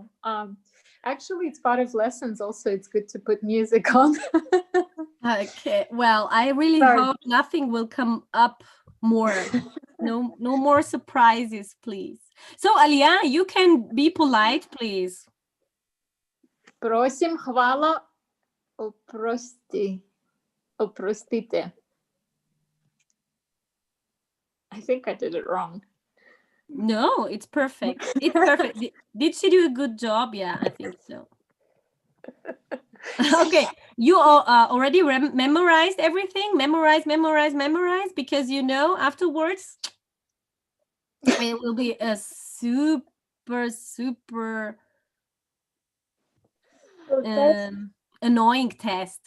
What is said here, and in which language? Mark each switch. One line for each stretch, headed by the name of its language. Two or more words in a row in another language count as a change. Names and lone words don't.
English: Actually, it's part of lessons also. It's good to put music on. Okay, well, I really Sorry. hope nothing will come up more. No more surprises, please. So, Alia, you can be polite, please.
Serbian: Просим, хвала, oprostite.
English: I think I did it wrong. No, it's perfect. It's perfect. Did she do a good job? Yeah, I think so. Okay, you already memorized everything? Memorize, because you know afterwards it will be a super annoying test.